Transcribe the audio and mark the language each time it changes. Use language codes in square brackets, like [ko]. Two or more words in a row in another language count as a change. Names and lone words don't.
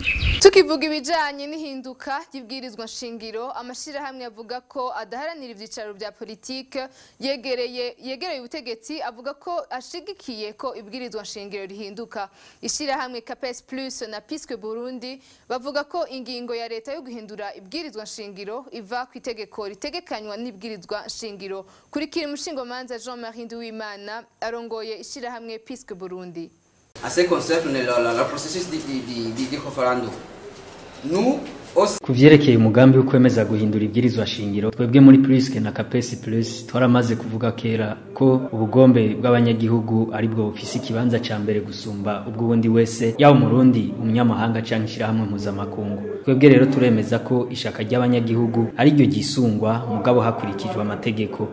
[rn] Tukivuga ibijanye n'ihinduka y'ibwirizwa nshingiro, amashira hamwe avuga ko adaharanira ivyicaro bya politike yegereye ubutegetsi avuga ko ashigikiye ko ibwirizwa nshingiro rihinduka. Ishira hamwe CAPES Plus na Pisque Burundi bavuga ko ingingo ya leta yo guhindura ibwirizwa nshingiro iva ku itegeko ritegekanywa n'ibwirizwa nshingiro. Kurikira umushingomanza Jean-Marie Nduwimana arongoye ishira hamwe Pisque Burundi. [fr] À ce qui concerne le processus du référendum, nous [rn] kuvyerekeye umugambi wo kwemeza guhindura ibwirizwa shingiro, twebwe muri Prisque na CAPES Plus twaramaze kuvuga kera ko ubugombe bw'abanyagihugu ari bwo bufise ikibanza ca mbere gusumba ubw'ubundi wese, yaho umurundi umunyamahanga canke ishirahamwe mpuzamakungu. Twebwe rero turemeza ko ishaka ry'abanyagihugu ari ryo gisungwa mugabo hakurikijwe amategeko.